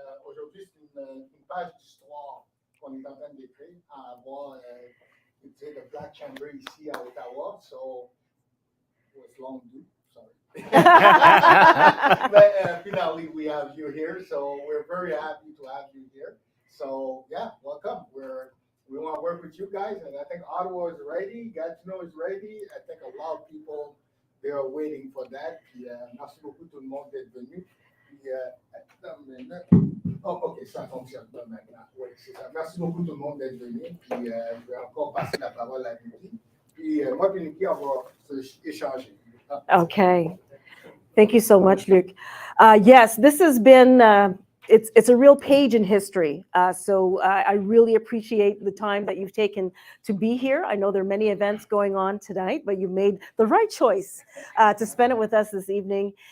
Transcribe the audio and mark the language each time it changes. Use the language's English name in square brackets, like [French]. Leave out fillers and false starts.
[French] Aujourd'hui, c'est une page d'histoire qu'on est en train d'écrire à avoir [English] the Black Chamber [French] ici à Ottawa. [English] So, it was long due. Sorry. But finally, we have you here. So, we're very happy to have you here. So, yeah, welcome. We want to work with you guys, and I think Ottawa is ready. Gatineau is ready. I think a lot of people they are waiting for that. [French] Puis, merci beaucoup tout le monde d'être venu. Puis, attends une minute. Oh, ok, ça fonctionne pas maintenant. Oui, c'est ça. Merci beaucoup tout le monde d'être venu. Puis, je vais encore passer la parole à Nikki. Puis, moi et Nikki, on va échanger. [English] Okay. Thank you so much, Luc. Yes, this has been, it's a real page in history. So I really appreciate the time that you've taken to be here. I know there are many events going on tonight, but you made the right choice to spend it with us this evening.